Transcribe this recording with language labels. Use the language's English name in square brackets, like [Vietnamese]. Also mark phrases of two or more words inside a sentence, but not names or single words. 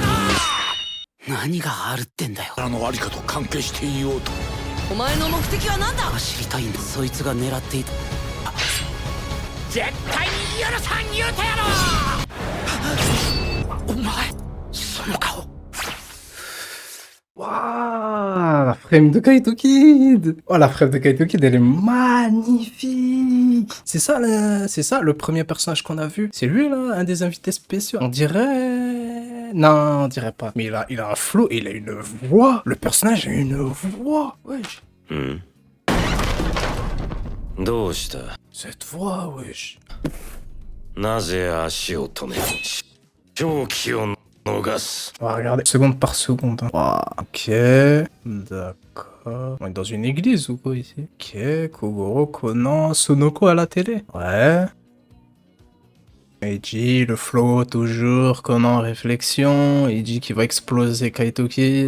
[Japanese] 何があるってんだよ。あのありかと関係していようと。お前の目的は何だ。知りたいんだ。そいつが狙っていた。絶対に許さん言うてやろ。お前その顔。 [French] Waouh, la frame de Kaito Kid! Oh, la frame de Kaito Kid, elle est magnifique! C'est ça le premier personnage qu'on a vu. C'est lui, là, un des invités spéciaux. On dirait... Non, on dirait pas. Mais il a un flow et il a une voix. Le personnage a une voix. Wesh. Cette voix, wesh. [Japanese] なぜ足を止め勝機を逃す。 [French] On va regarder seconde par seconde. Hein. Wow, ok. D'accord. On est dans une église ou quoi ici? Ok. Kogoro, Conan, Sonoko à la télé. Ouais. Eiji, le flow toujours, Conan réflexion, Eiji qui va exploser Kaito Kid.